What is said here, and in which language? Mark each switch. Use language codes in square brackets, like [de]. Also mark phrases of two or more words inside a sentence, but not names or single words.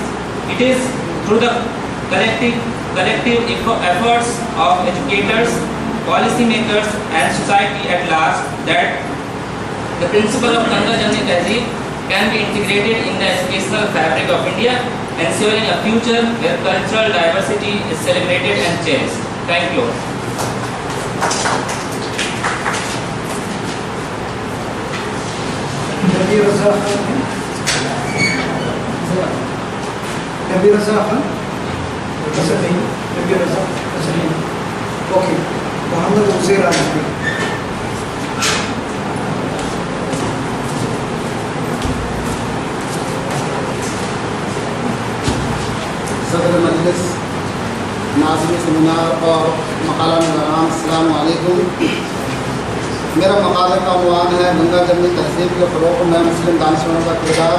[en] It is through the collective efforts of educators, policymakers and society at large that the principle of Ganga Jamni Tehzeeb can be integrated in the educational fabric of India, ensuring a future where cultural diversity is celebrated and cherished. Thank you. Nabi Raza Khan. Nabi Raza Khan. Nabi Raza. Okay. Muhammad Uzair Azmi. [ur] صدر مجلس، ناظم سیمینار اور مقالہ نگران، السلام علیکم. میرا مقالے کا عنوان ہے گنگا جمنی تہذیب کے فروغ میں مسلم دانشوروں کا کردار.